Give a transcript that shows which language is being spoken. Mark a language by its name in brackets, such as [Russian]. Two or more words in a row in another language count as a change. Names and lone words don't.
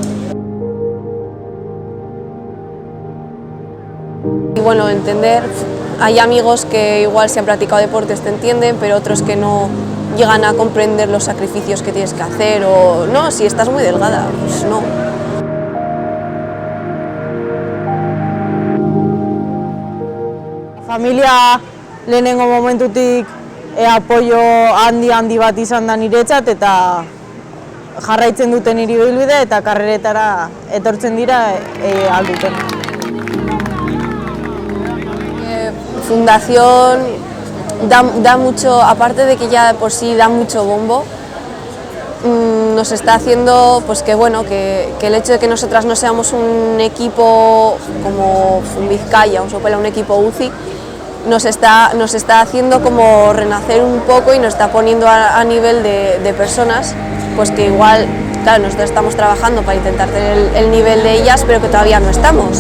[Spanish] Y bueno, entender, hay amigos que igual si han practicado deportes te entienden, pero otros que no llegan a comprender los sacrificios que tienes que hacer o no, si estás muy delgada, pues no. [Basque] Familia lehenengo momentutik apoio handi bat izan da niretzat eta jarraitzen duten nire ibilbidea eta karreretara etortzen dira alduten. [Spanish] Fundación da mucho, aparte de que ya por sí da mucho bombo, nos está haciendo pues que bueno, que el hecho de que nosotras no seamos un equipo como Vizcaya o Sopela, un equipo UCI, nos está haciendo como renacer un poco y nos está poniendo a nivel de personas pues que igual, claro, nosotros estamos trabajando para intentar tener el nivel de ellas, pero que todavía no estamos.